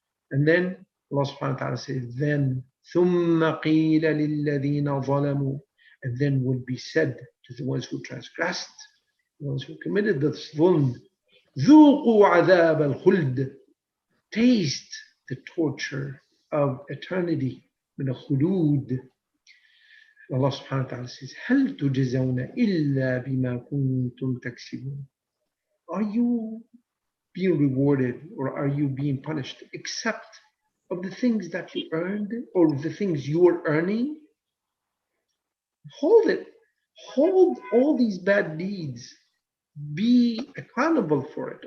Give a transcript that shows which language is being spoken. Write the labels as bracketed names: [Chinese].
[English] And then Allah subhanahu wa ta'ala says, then [Arabic] ثم قيل للذين ظلموا, [English] and then will be said to the ones who transgressed, the ones who committed the dhulm, [Arabic] ذوقوا عذاب الخلد, [English] taste the torture of eternity, [Arabic] من الخلود. [English] Allah subhanahu wa ta'ala says, [Arabic] هل تجزون إلا بما كنتم تكسبون. [English] Are you being rewarded or are you being punished except of the things that you earned or the things you are earning? Hold it. Hold all these bad deeds. Be accountable for it.